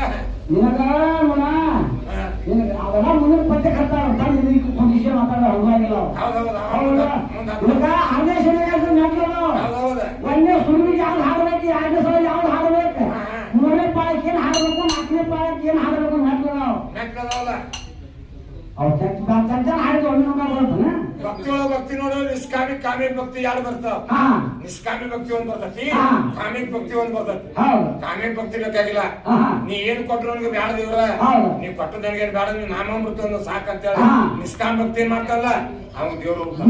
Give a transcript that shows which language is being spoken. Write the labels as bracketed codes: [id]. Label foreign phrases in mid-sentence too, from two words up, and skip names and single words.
[kn] ನಿನಗ ಅವೆಲ್ಲ ಮುಂದಿನ ಪದ್ಯ ಕರ್ತಾರ. ಕಂಡೀಷನ್ ಮಾತಾಡ ಹಂಗಾಗಿಲ್ಲ. ಒಂದೇ ಸುರುವಿಗೆ ಯಾವ್ದು ಹಾಡ್ಬೇಕು, 2ನೇ ಸಲ ಯಾವ್ದು ಹಾಡ್ಬೇಕು, 3ನೇ ಪಾಳಕ್ಕೆ ಏನ್ ಹಾಡ್ಬೇಕು, 4ನೇ ಪಾಳಕ್ಕೆ ಏನ್ ಹಾಡ್ಬೇಕು ನಟ್ಲ ನಾವು [mr] त्यांच्या हाय दोन नंबर बरोबर ना [kn] ಭಕ್ತಿ ಒಳಗ ಭಕ್ತಿ ನೋಡು ನಿಷ್ಕಾಮಿ ಕಾಮಿಕ್ ಭಕ್ತಿ ಎರಡು ಬರ್ತಾವ ಹಾ ನಿಷ್ಕಾಮಿ ಭಕ್ತಿ ಒಂದ್ ಬರ್ತೈತಿ ಹಾ. ಕಾಮಿಕ್ ಭಕ್ತಿ ಒಂದ್ ಬರ್ತೈತಿ ಹೌದು ಕಾಮಿಕ್ ಭಕ್ತಿ ಬೇಕಾಗಿಲ್ಲ ಹಾ ನೀ ಏನ್ ಕೊಟ್ರು ನನಗೆ ಬ್ಯಾಡ ದೇವ್ರ ಹೌದು ನೀವ್ ಕೊಟ್ಟು ನನಗೆ ಬ್ಯಾಡ ನೀವ್ ನಾಮಾಮೃತ ಒಂದು ಸಾಕಂತೇಳಿ ಹಾ. ನಿಷ್ಕಾಮ ಭಕ್ತಿ ಏನ್ ಮಾಡ್ತಾರಲ್ಲ ಅವ್ನು ದೇವ್ರು ಹೋಗ್ತಾನೆ.